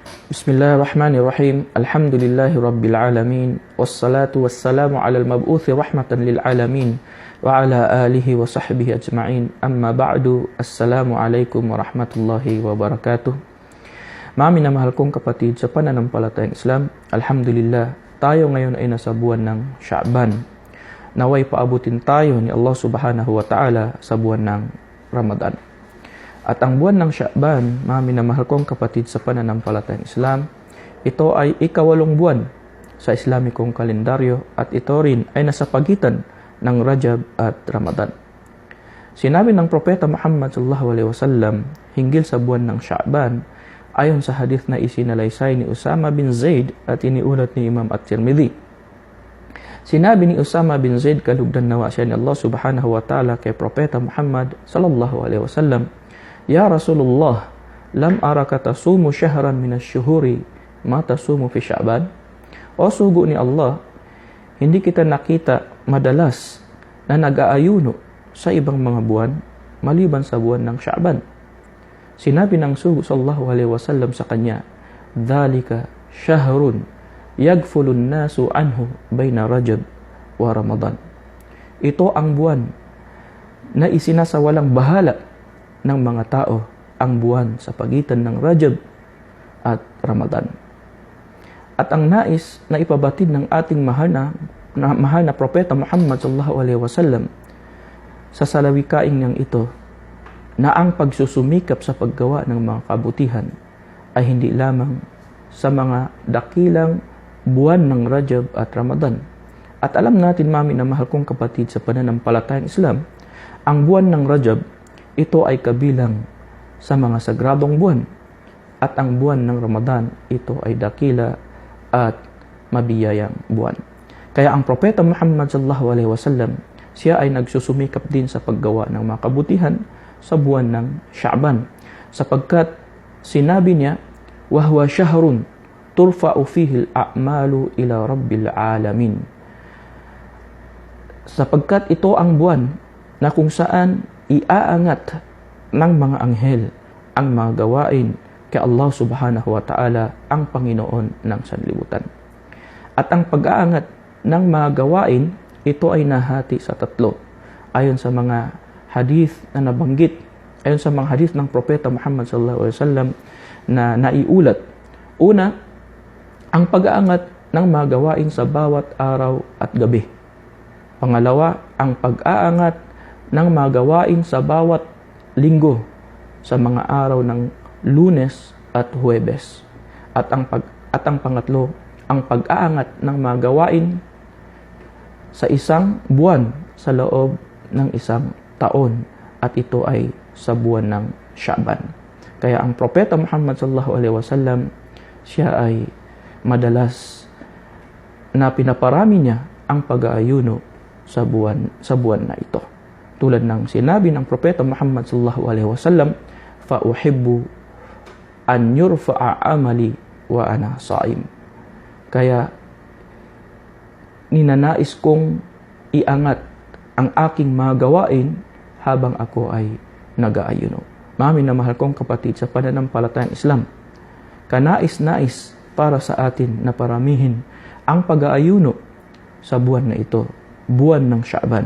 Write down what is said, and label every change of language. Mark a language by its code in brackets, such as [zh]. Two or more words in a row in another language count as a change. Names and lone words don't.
[ar] بسم الله الرحمن الرحيم. الحمد لله رب العالمين. والصلاة والسلام على المبعوث رحمة للعالمين وعلى آله وصحبه أجمعين. أما بعد. السلام عليكم ورحمة الله وبركاته. [tl] Mga minamahal kong kapatid sa pananampalatayang Islam, alhamdulillah, tayo ngayon ay nasa buwan ng Sha'ban. Naway paabutin tayo ni Allah [ar] سبحانه وتعالى [tl] sa buwan ng Ramadan. At ang buwan ng Sha'ban, mga minamahal kong kapatid sa pananampalatayang Islam, ito ay ikawalong buwan sa Islamikong kalendaryo at ito rin ay nasa pagitan ng Rajab at Ramadan. Sinabi ng Propeta Muhammad [ar] صلى الله عليه وسلم [tl] hinggil sa buwan ng Sha'ban ayon sa hadith na isinalaysay ni Usama bin Zaid at iniulat ni Imam At-Tirmidhi. Sinabi ni Usama bin Zaid, kalugdan nawa siya ni Allah [ar] سبحانه وتعالى [tl] kay Propeta Muhammad [ar] صلى الله عليه وسلم، يا رسول الله، لم أرك تصوم شهرا من الشهور ما تصوم في شعبان. [tl] O sugo ni Allah, hindi kita nakita madalas na nag-aayuno sa ibang mga buwan maliban sa buwan ng Sya'ban. Sinabi ng sugo [ar] صلى الله عليه وسلم [tl] sa kanya, [ar] ذلك شهر يغفل الناس عنه بين رجب ورمضان. [tl] Ito ang buwan na isinasawalang bahala ng mga tao ang buwan sa pagitan ng Rajab at Ramadan. At ang nais na ipabatid ng ating mahal na Propeta Muhammad [ar] صلى الله عليه وسلم [tl] sa salawikaing niyang ito na ang pagsusumikap sa paggawa ng mga kabutihan ay hindi lamang sa mga dakilang buwan ng Rajab at Ramadan. At alam natin, mami na mahal kong kapatid sa pananampalatayang Islam, ang buwan ng Rajab ito ay kabilang sa mga sagradong buwan at ang buwan ng Ramadan ito ay dakila at mabiyayang buwan. Kaya ang Propeta Muhammad [ar] صلى الله عليه وسلم, [tl] siya ay nagsusumikap din sa paggawa ng mga kabutihan sa buwan ng Sha'ban sapagkat sinabi niya, [ar] وهو شهر ترفع فيه الأعمال إلى رب العالمين. [tl] Sapagkat ito ang buwan na kung saan iaangat ng mga anghel ang mga gawain kay Allah [ar] سبحانه وتعالى, [tl] ang Panginoon ng sanlibutan. At ang pag-aangat ng mga gawain, ito ay nahati sa tatlo. Ayon sa mga hadith na nabanggit, ayon sa mga hadith ng Propeta Muhammad [ar] صلى الله عليه وسلم [tl] na naiulat. Una, ang pag-aangat ng mga gawain sa bawat araw at gabi. Pangalawa, ang pag-aangat ng mga gawain sa bawat linggo sa mga araw ng Lunes at Huwebes. At ang pangatlo, ang pag-aangat ng mga gawain sa isang buwan sa loob ng isang taon, at ito ay sa buwan ng Sha'ban. Kaya ang Propeta Muhammad [ar] صلى الله عليه وسلم, [tl] siya ay madalas na pinaparami niya ang pag-aayuno sa buwan na ito. Tulad ng sinabi ng Propeta Muhammad [ar] صلى الله عليه وسلم، فأحب أن يرفع عملي وأنا صائم. [tl] Kaya ninanais kong iangat ang aking mga gawain habang ako ay nag-aayuno. Mami na mahal kong kapatid sa pananampalatayang Islam, kanais-nais para sa atin na paramihin ang pag-aayuno sa buwan na ito, buwan ng Sha'ban.